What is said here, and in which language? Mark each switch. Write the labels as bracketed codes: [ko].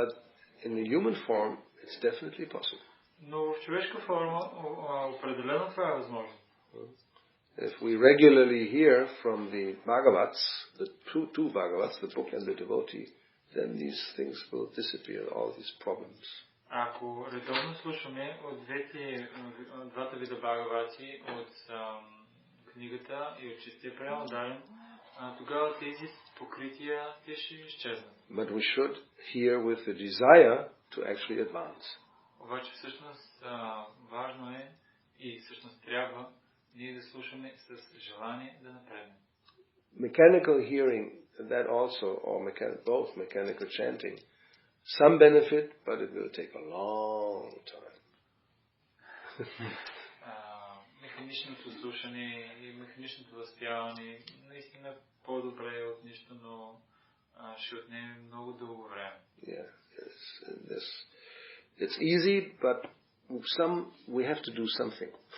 [en] But in the human form, it's definitely possible. [bg] Но в човешка форма определено това е възможно. [en] If we regularly hear from the Bhagavats, the two Bhagavats, the book and the devotee, then these things will disappear, all these problems. [bg] Ако редовно слушаме от двата вида Бхагавати, от книгата и от чистия преамодален, тогава тези покрития те ще изчезнат. [en] But we should hear with the desire to actually advance. [bg] Обаче всъщност важно е и всъщност трябва ние да слушаме с желание да напреднем. [en] Mechanical hearing, that also, or both mechanical chanting, some benefit, but it will take a long time. [bg] Механичното слушане и механичното възпяване наистина по-добре е от нищо, но ще отнеме много дълго време. [en] Yeah, it's easy, but we have to do something.